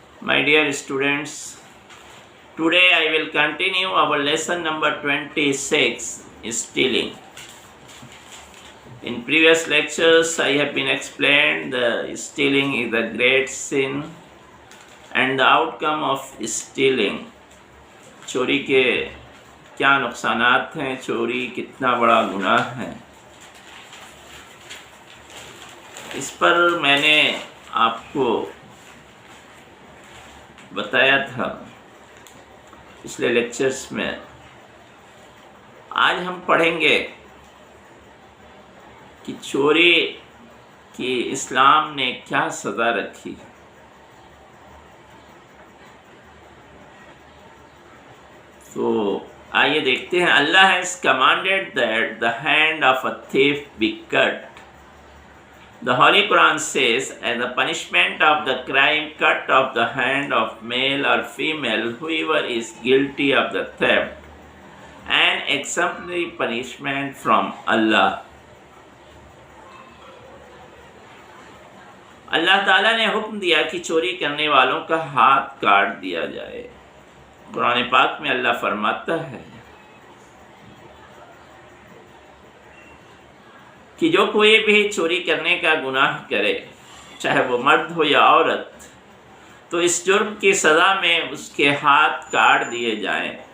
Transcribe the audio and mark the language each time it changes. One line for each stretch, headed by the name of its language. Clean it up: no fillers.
English: My dear students, today I will continue our lesson number 26, stealing. In previous lectures, I have been explained the stealing is a great sin and the outcome of stealing.
Urdu: چوری کے کیا نقصانات ہیں، چوری کتنا بڑا گناہ ہے، اس پر میں نے آپ کو بتایا تھا پچھلے لیکچرز میں. آج ہم پڑھیں گے کہ چوری کی اسلام نے کیا سزا رکھی. تو آئیے دیکھتے ہیں.
English: اللہ has commanded that the hand of a thief be cut. The Holy Quran says, as a punishment of the crime, cut off the hand of male or female, whoever is guilty of the theft, an exemplary punishment from Allah.
Urdu: اللہ تعالیٰ نے حکم دیا کہ چوری کرنے والوں کا ہاتھ کاٹ دیا جائے. قرآن پاک میں اللہ فرماتا ہے کہ جو کوئی بھی چوری کرنے کا گناہ کرے، چاہے وہ مرد ہو یا عورت، تو اس جرم کی سزا میں اس کے ہاتھ کاٹ دیے جائیں.